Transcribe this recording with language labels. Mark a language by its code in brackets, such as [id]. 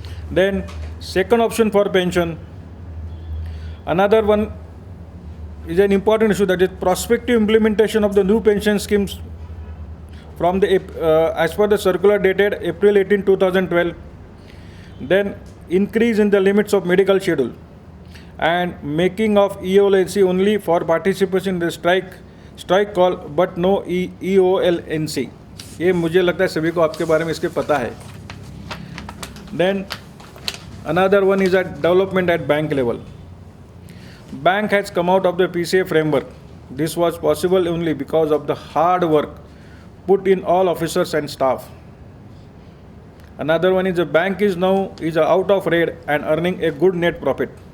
[en] Then second option for pension. Another one is an important issue, that is prospective implementation of the new pension schemes from the as per the circular dated April 18, 2012. Then increase in the limits of medical schedule and making of EOLNC only for participation in the strike call but no EOLNC. [hi] ये मुझे लगता है सभी को आपके बारे में इसके पता है. [en] Then another one is at development at bank level. Bank has come out of the PCA framework. This was possible only because of the hard work put in all officers and staff. Another one is the bank is now out of raid and earning a good net profit.